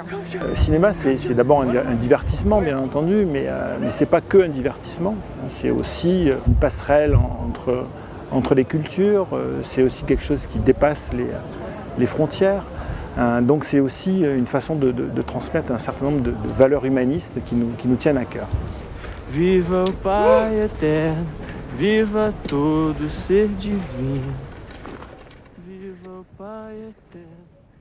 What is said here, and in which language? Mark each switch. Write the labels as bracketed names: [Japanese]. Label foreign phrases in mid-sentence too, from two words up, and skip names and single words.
[French] Le cinéma, c'est d'abord un divertissement, bien entendu, mais ce n'est pas que un divertissement. C'est aussi une passerelle entre les cultures, c'est aussi quelque chose qui dépasse les frontières. Donc c'est aussi une façon de transmettre un certain nombre de valeurs humanistes qui nous tiennent à cœur. [Portuguese] Viva o Pai eterno, viva todo ser divino. Viva o Pai eterno.